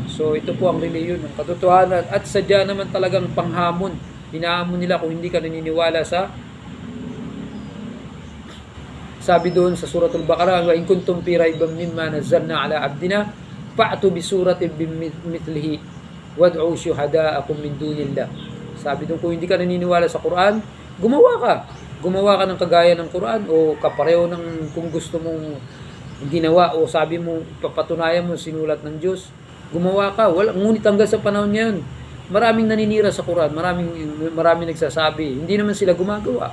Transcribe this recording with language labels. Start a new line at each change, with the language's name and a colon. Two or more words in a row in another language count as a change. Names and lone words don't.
Filipino: So ito po ang reliyon ng katotohanan, at sadya naman talagang panghamon. Hinahamon nila kung hindi ka naniniwala sa sabi doon sa Suratul Baqarah,
Arabic: وإن كنتم في ريب مما نزلنا على عبدنا فأتوا بسورة من مثله وادعوا شهداءكم من دون الله.
Filipino: Sabi doon, kung hindi ka naniniwala sa Quran, gumawa ka ng kagaya ng Quran o kapareho ng kung gusto mong ginawa o sabi mo papatunayan mo sinulat ng Diyos, gumawa ka. Ngunit hanggang sa panahon ngayon, maraming naninira sa Quran, maraming nagsasabi, hindi naman sila gumagawa.